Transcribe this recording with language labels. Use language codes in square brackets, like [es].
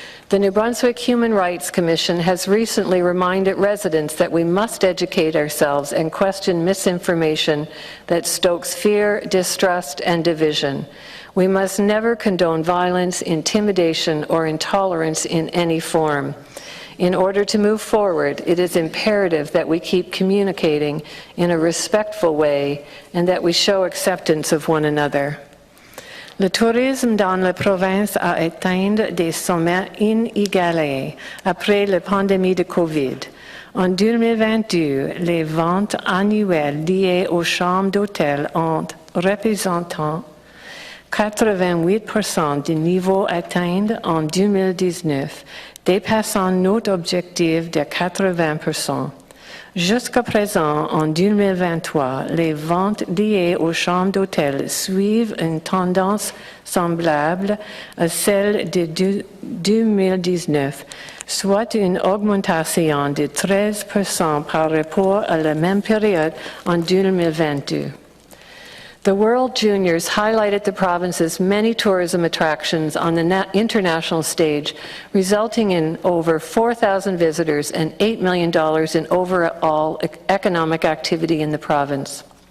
[en] The New Brunswick Human Rights Commission has recently reminded residents that we must educate ourselves and question misinformation that stokes fear, distrust, and division. We must never condone violence, intimidation, or intolerance in any form. In order to move forward, it is imperative that we keep communicating in a respectful way and that we show acceptance of one another. [fr] Le tourisme dans la province a atteint des sommets inégalés après la pandémie de COVID. En 2022, les ventes annuelles liées aux chambres d'hôtel ont représenté 88% du niveau atteint en 2019, dépassant notre objectif de 80%. Jusqu'à présent, en 2023, les ventes liées aux chambres d'hôtel suivent une tendance semblable à celle de 2019, soit une augmentation de 13% par rapport à la même période en 2022. [en] The World Juniors highlighted the province's many tourism attractions on the international stage, resulting in over 4,000 visitors and $8 million in overall economic activity in the province.